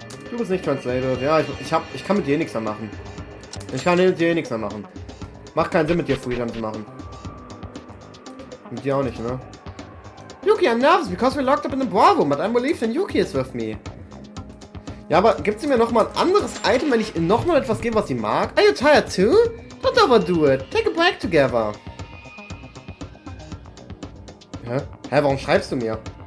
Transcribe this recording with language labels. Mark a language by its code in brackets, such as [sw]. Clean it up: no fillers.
[de] Du bist nicht translated. Ja, ich kann mit dir nichts mehr machen. Ich kann mit dir nichts mehr machen. Macht keinen Sinn, mit dir Free Time zu machen. Mit dir auch nicht, ne? [en] Yuki, I'm nervous because we're locked up in the Ballroom, but I'm relieved and Yuki is with me. [de] Ja, aber gibt sie mir nochmal ein anderes Item, wenn ich ihr nochmal etwas gebe, was sie mag? [en] Are you tired too? Don't overdo it. Take a break together. [de] Hä? Warum schreibst du mir?